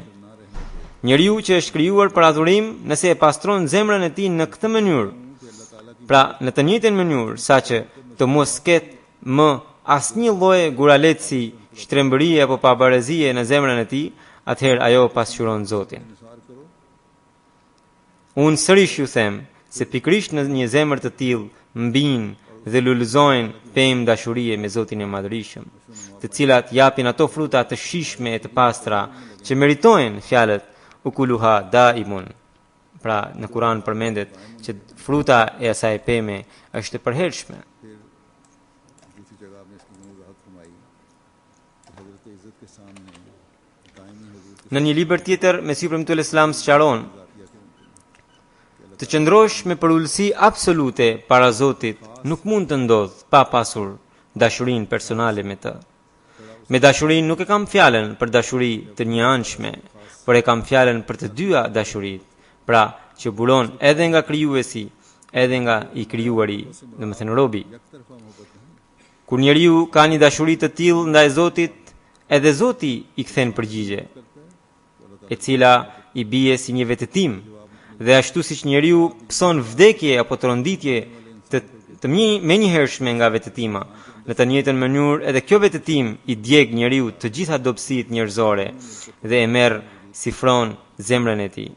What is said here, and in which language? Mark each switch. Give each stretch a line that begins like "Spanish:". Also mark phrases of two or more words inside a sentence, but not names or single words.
Albanian: Njeriu që është krijuar për adhurim, nëse e pastron zemrën e tij në këtë mënyrë, pra në të njëjtën mënyrë, saqë të mos ketë më asnjë lloj guraletsi, shtrembërie apo pabarezie në zemrën e tij, atëherë ajo pasqyron Zotin.
Urdu: نثار کرو
Albanian: Unë sërish ju them se pikrisht në një zemër të tillë mbin dhe lulëzojnë pemë dashurie me Zotin e Madhërisëm, të cilat japin ato fruta të shijshme e të pastra që meritojnë fjalët
Arabic: أكلها دائم.
Albanian: Pra në Kur'an përmendet që fruta e asaj peme është e përhershme.
Urdu: دوسری جگہ آپ نے اس کی وضاحت فرمائی کہ حضرت عزت کے سامنے دائمی حضور کے
Albanian: Në një libër tjetër, Mesiu Premtuar Islam sqaron të qëndrosh me përullësi absolute para Zotit nuk mund të ndodh pa pasur dashurinë personale me të. Me dashurinë nuk e kam fjalën për dashuri të njëanshme, por e kam fjalën për të dyja dashuritë, pra që buron edhe nga krijuesi, edhe nga i krijuari, domethënë robi.
Urdu: طرفہ محبت نہیں
Albanian: Kur njeriu ka një dashuri të tillë ndaj Zotit, edhe Zoti i kthen përgjigje, e cila i bie si një vetëtim, dhe ashtu siç njeriu pson vdekje apo tronditje të menjëhershme nga vetëtima, në të njëjtën mënyrë edhe kjo vetëtim i djeg njeriu të gjitha dobësitë njerëzore dhe e merr si fron zemrën e tij.